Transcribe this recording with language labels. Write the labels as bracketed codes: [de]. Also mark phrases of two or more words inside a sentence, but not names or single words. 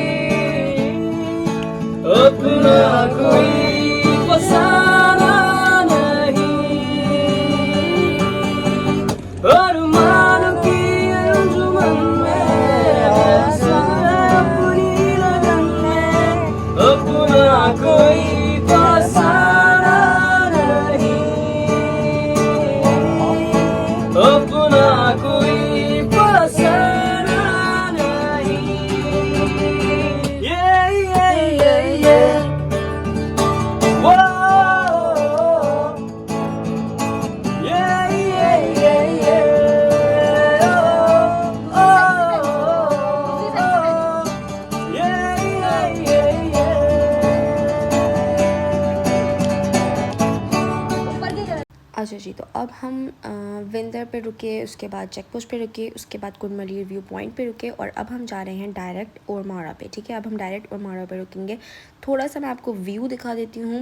[hi] अपना कोई फसाना नहीं, अरमान की अंजुमन में ऐसा अपनी लगन में, अपना कोई फसाना नहीं, अपना कोई फसाना नहीं। [en] Yeah, yeah, yeah, yeah. Whoa. Yeah, yeah, yeah, yeah. Oh, oh, oh. Yeah, yeah, yeah, yeah. [hi] अच्छा जी, तो अब हम विंदर पे रुके, उसके बाद [en] check post [hi] पे रुके, उसके बाद कुर्नमलीर [en] view point [hi] पे रुके, और अब हम जा रहे हैं डायरेक्ट ओरमारा पे, ठीक है। अब हम डायरेक्ट ओरमारा पे रुकेंगे। थोड़ा सा मैं आपको व्यू दिखा देती हूँ।